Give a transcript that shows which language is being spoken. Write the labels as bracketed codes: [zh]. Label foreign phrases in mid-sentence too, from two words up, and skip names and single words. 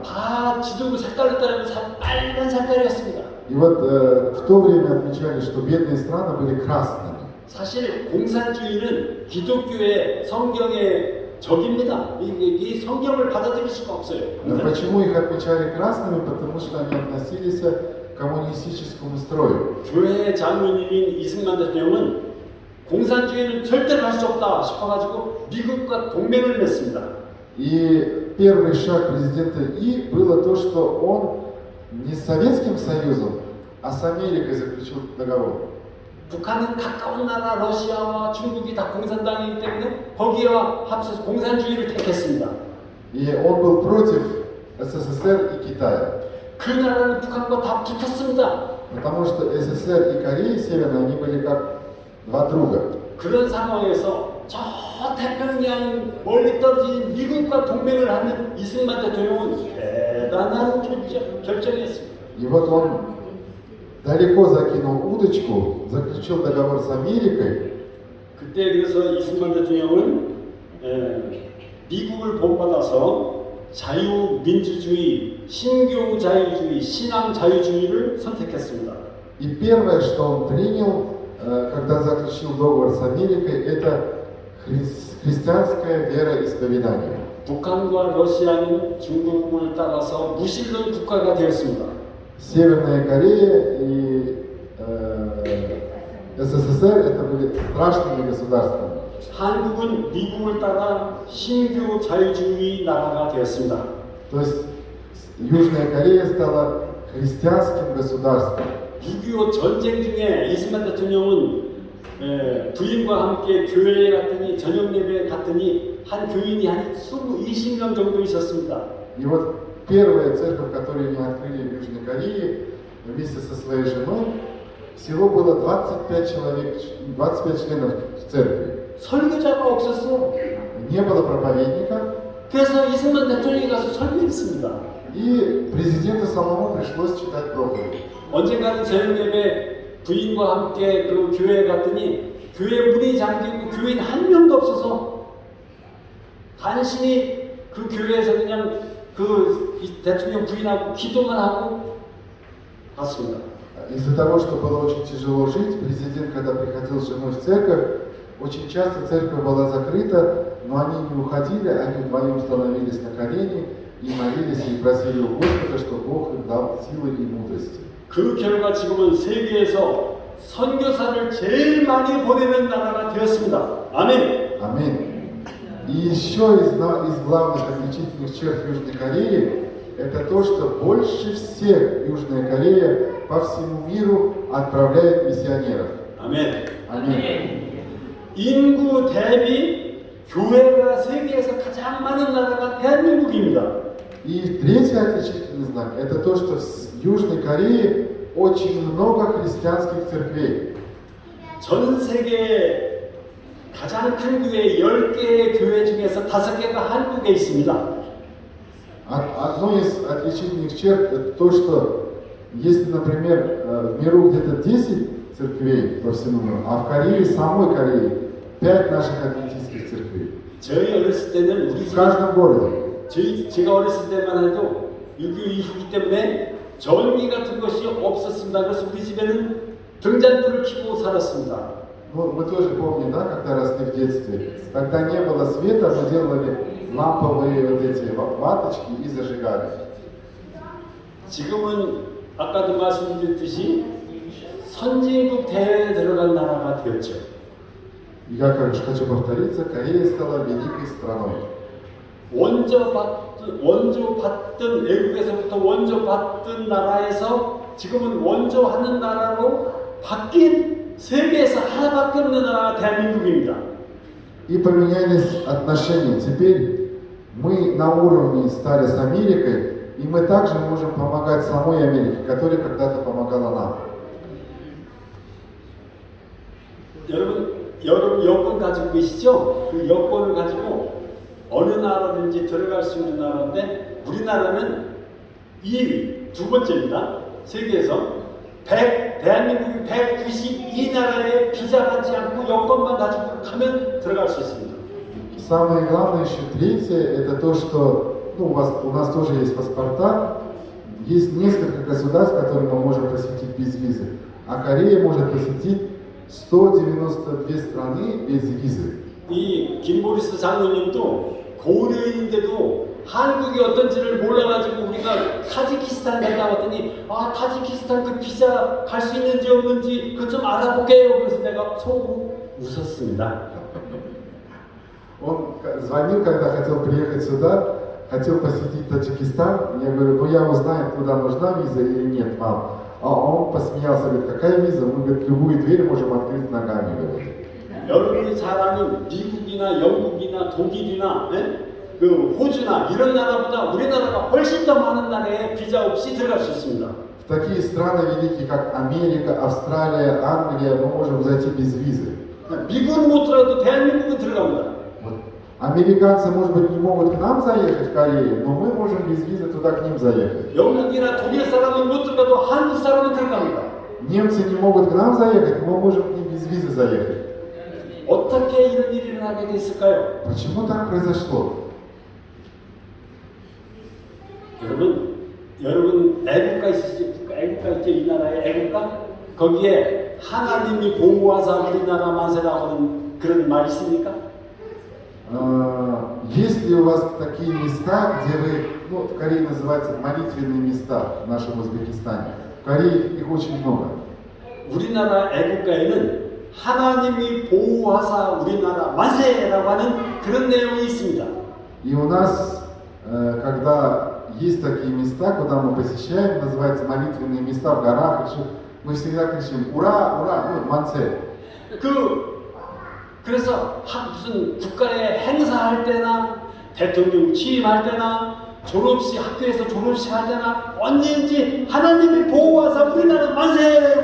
[ko] 다 지도부 색깔로 따르면 빨간 색깔이었습니다. [ru] И вот в то время отмечали, что бедные страны были красными. [ko] 사실 공산주의는 기독교의 성경의 적입니다. 이 성경을 받아들일 수가 없어요. [ru] Почему их отмечали красными? Потому что они относились к коммунистическому строю. [ko] 교회 장로님인 이승만 대통령은 공산주의는 절대로 할 수 없다 싶어가지고 미국과 동맹을 맺습니다. [ru] И первый шаг президента И было то, что он не с Советским Союзом, а с Америкой заключил договор. [ko] 북한은 가까운 나라 러시아와 중국이 다 공산당이기 때문에 거기와 합쳐서 공산주의를 택했습니다. [ru] И он был против СССР и Китая. [ko] 그 나라는 북한과 다 붙었습니다. [ru] Потому что СССР и Корея Северная, они были как два друга. [ko] 그런 상황에서 저 태평양 멀리 떨어진 미국과 동맹을 하는 이승만 대통령은 대단한 결정이었습니다. [ru] И вот он далеко закинул удочку, заключил договор с Америкой. [ko] 그때 그래서 이승만 대통령은 미국을 본받아서 자유민주주의, 신교 자유주의, 신앙 자유주의를 선택했습니다. [ru] И первое, что он принял, когда заключил договор с Америкой, это христианское вероисповедание. [ko] 북한과 러시아는 중국을 따라서 무신론 국가가 되었습니다. [ru] Северная Корея и СССР это были страшными государствами. [ko] 한국은 미국을 따라 신교 자유주의 나라가 되었습니다. [ru] То есть Южная Корея стала христианским государством. [ko] 6.25 전쟁 중에 이승만 대통령은 부인과 함께 교회에 갔더니 저녁 예배에 갔더니 한 교인이 한 20명 정도 있었습니다. [ru] И вот первая церковь, которую они открыли в Южной Корее вместе со своей женой, всего было 25 человек, 25 членов церкви. [ko] 설교자가 없었어. [ru] Не было проповедника, [ko] 그래서 이승만 대통령이 가서 설교했습니다. [ru] и президенту самому пришлось читать проповедь. [ko] 언젠가는 저녁 예배 부인과 함께 그 교회에 갔더니 교회 문이 잠기고 교인 한 명도 없어서 간신히 그 교회에서 그냥 그 대통령 부인하고 기도만 하고 갔습니다. [ru] Из-за того, что было очень тяжело жить, президент, когда приходил с женой в церковь, очень часто церковь была закрыта, но они не уходили, они вдвоем становились на колени и молились и просили у Господа, чтобы Бог им дал силы и мудрости. [ko] 그 결과 지금은 세계에서 선교사를 제일 많이 보내는 나라가 되었습니다. 아멘. [ru] Аминь. И еще из главных отличительных черт Южной Кореи это то, что больше всех Южная Корея по всему миру отправляет миссионеров. [ko] 아멘. [ru] Аминь. [ko] 인구 대비 교회가 세계에서 가장 많은 나라가 대한민국입니다. [ru] И третий отличительный знак это то, что в Южной Корее очень много христианских церквей. [ko] 전 세계 가장 큰 교회 10개의 교회 중에서 5개가 한국에 있습니다. [ru] Одно из отличительных черт это то, что если, например, в миру где-то 10 церквей по всему миру, а в Корее, самой Корее, 5 наших адвентистских церквей. [ko] 저희 어렸을 때는 우리 [ru] В каждом городе. [ko] 제가 어렸을 때만 해도 6.25 이후기 때문에 전기 같은 것이 없었습니다. 그래서 우리 집에는 등잔불을 켜고 살았습니다. [ru] Ну, мы тоже помним, да, когда росли в детстве. Когда не было света, мы делали ламповые вот эти ваточки и зажигали. [ko] 지금은 아까도 말씀드렸듯이 선진국 대회에 들어간 나라가 되었죠. [ru] И как я хочу повториться, Корея стала великой страной. [ko] 원조 받던 외국에서부터 원조 받던 나라에서 지금은 원조 하는 나라로 바뀐 세계에서 하나밖에 없는 나라가 대한민국입니다. [ru] И поменялись отношения. Теперь мы на уровне стали с Америкой, И мы также можем помогать самой Америке, которая когда-то помогала нам. [ko] 여러분 여권 가지고 계시죠? 그 여권을 가지고 어느 나라든지 들어갈 수 있는 나라인데 우리나라는 2위, 두 번째입니다. 세계에서 대한민국이 192나라에 비자 받지 않고 여권만 가지고 가면 들어갈 수 있습니다. [ru] Самое главное еще третье, это то, что у нас тоже есть паспорта, есть несколько государств, которые мы можем посетить без визы, а Корея может посетить 192 страны без визы. [ko] 이 김보리스 장로님도 고려인인데도 한국이 어떤지를 몰라가지고 우리가 타지키스탄 갔다 왔더니 타지키스탄 그 비자 갈 수 있는지 없는지 그것 좀 알아볼게요. 그래서 내가 속으로 웃었습니다. [ru] Он звонил, когда хотел приехать сюда, хотел посетить Таджикистан. Я говорю, я узнаю, куда нужна виза или нет вам. А он посмеялся, говорит, какая виза? Мы, говорит, любую дверь можем открыть ногами. Говорит. [ko] 여러분이 잘 아는 미국이나 영국이나 독일이나 그 호주나 이런 나라보다 우리나라가 훨씬 더 많은 나라에 비자 없이 들어갈 수 있습니다. [ru] В такие страны великие, как Америка, Австралия, Англия, мы можем зайти без визы. [ko] 미국은 못 들어가도 대한민국은 들어갑니다. [ru] Американцы, может быть, не могут к нам заехать в Корею, но мы можем без визы туда к ним заехать. [ko] 영국이나 독일 사람은 못 들어가도 한국 사람은 들어갑니다. [ru] Немцы не могут к нам заехать, но мы можем к ним без визы заехать. [ko] 어떻게 이런 일이 일어나게 됐을까요? [ru] Почему так произошло? [ko] 여러분 애국가 있으시죠? 애국가 있죠? 이 나라의 애국가? 거기에 하나님이 보호하사 우리나라 만세라고 하는 그런 말이 있습니까? [ru] Есть ли у вас такие места, где вы, в Корее называются молитвенные места в нашем Узбекистане? В Корее их очень много. [ko] 우리나라 애국가에는 하나님이 보호하사 우리나라 만세라고 하는 그런 내용이 있습니다. [ru] И у нас, когда есть такие места, куда мы посещаем, называются молитвенные места в горах, мы всегда кричим «Ура! Ура!», «Мансе!». [ko] 그래서 무슨 국가의 행사할 때나 대통령 취임할 때나 학교에서 졸업식 할 때나 언제든지 하나님이 보호하사 우리나라 만세!